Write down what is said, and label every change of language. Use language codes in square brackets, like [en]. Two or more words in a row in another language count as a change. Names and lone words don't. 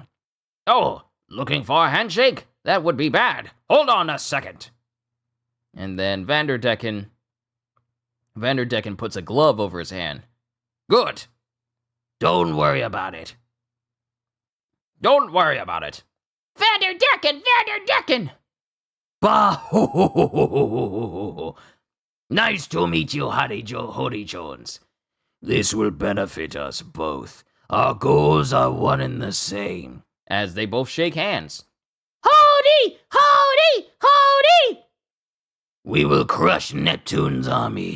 [en] Oh, looking for a handshake? That would be bad. Hold on a second. And then Vanderdecken puts a glove over his hand. Good. Don't worry about it. Don't worry about it. Vanderdecken! Bah! Ho, ho, ho, ho, ho, ho, ho. Nice to meet you, Hody Jones. This will benefit us both. Our goals are one and the same. As they both shake hands. Hody! We will crush Neptune's army.